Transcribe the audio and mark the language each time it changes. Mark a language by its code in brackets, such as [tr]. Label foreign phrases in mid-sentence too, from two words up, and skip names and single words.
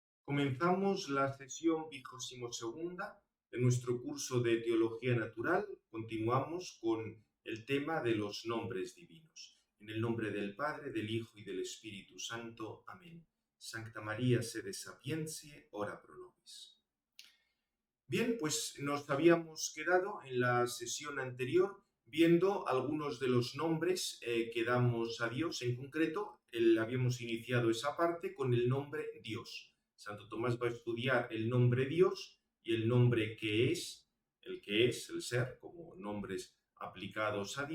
[es] Comenzamos la sesión 22ª de nuestro curso de Teología Natural. Continuamos con el tema de los nombres divinos. En el nombre del Padre, del Hijo y del Espíritu Santo. Amén. [la] Sancta María, sede sapientiae, ora pro nobis. [es] Bien, pues nos habíamos quedado en la sesión anterior viendo algunos de los nombres que damos a Dios. En concreto, habíamos iniciado esa parte con el nombre Dios. Santo Tomás va a estudiar el nombre Dios y el nombre que es, el ser, como nombres aplicados a